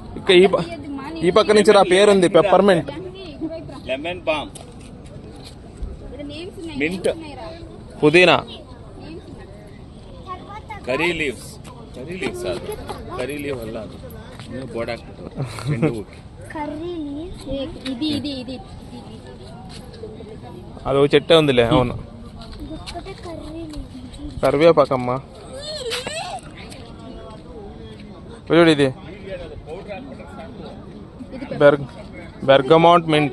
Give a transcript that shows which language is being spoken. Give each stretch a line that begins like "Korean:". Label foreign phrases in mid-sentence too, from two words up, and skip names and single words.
Telugu: ఈ పక్క నుంచి రా, పేరుంది పెప్పర్మెంట్,
English: lemon balm, mint,
Telugu: పుదీనా,
English: curry leaves
Telugu: అది
English: curry leaf
Telugu: వల్ల
Kannada: ಬೋಡಾಕ್ಬಿಟ್ಟು ಚೆಂಡು ಹೂಕ್ಕೆ
Telugu: కర్రీ ఇది అది ఒక చెట్టే ఉందిలే. అవును, ఒక్కటే కర్రీ కరివేపాకమ్మ. చూడు ఇది
English: bergamot mint.